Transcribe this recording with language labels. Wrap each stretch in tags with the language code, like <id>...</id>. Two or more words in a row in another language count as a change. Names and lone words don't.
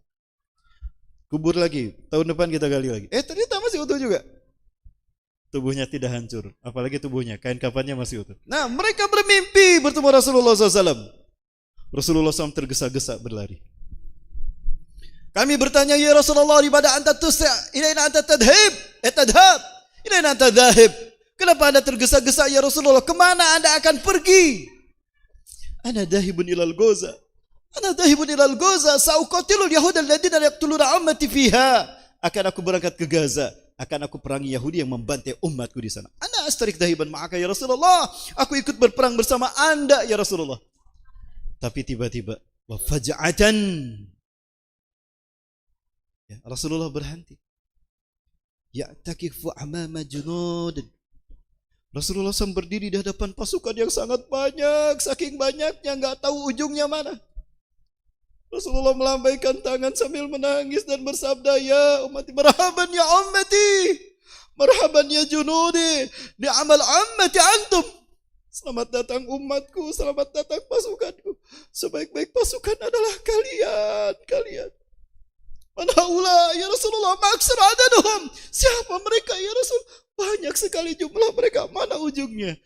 <id>Kubur lagi, tahun depan kita gali lagi, ternyata masih utuh juga. Tubuhnya tidak hancur, apalagi tubuhnya, kain kafannya masih utuh. Nah, mereka bermimpi bertemu Rasulullah SAW. Rasulullah SAW tergesa-gesa berlari. Kami bertanya,</id> <ar>يا رسول الله, لماذا أنت تسرع إلينا أنت تذهب إلينا أنت ذاهب.</ar> <id>Kenapa anda tergesa-gesa</id> <ar>يا رسول الله?</ar> <id>Kemana anda akan pergi?</id> <ar>أنا ذاهب إلى غزة. سأقاتل اليهود الذين يقتلون أمتي فيها.</ar> <id>Akan aku berangkat ke Gaza, akan aku perangi Yahudi yang membantai umatku di sana.</id> <ar>أنا أشترك ذاهبا معك يا رسول الله.</ar> <id>Aku ikut berperang bersama anda</id> <ar>يا رسول الله.</ar> <id>Tapi tiba-tiba</id> <ar>وفجأة,</ar> <id>Rasulullah berhenti.</id> <ar>يتوقف أمام جنود.</ar> <id>Rasulullah SAW berdiri di hadapan pasukan yang sangat banyak, saking banyaknya nggak tahu ujungnya mana. Rasulullah melambaikan tangan sambil menangis dan bersabda,</id> <ar>يا أمتي، مرحبا يا أمتي، مرحبا يا جنودي، نعم الأمة أنتم.</ar> <id>Selamat datang umatku, selamat datang pasukanku. Sebaik-baik pasukan adalah kalian.</id> <ar>من هؤلاء يا رسول الله، ما أكثر عددهم.</ar> <id>Siapa mereka</id> <ar>يا رسول?</ar> <id>Banyak sekali jumlah mereka, mana ujungnya?</id>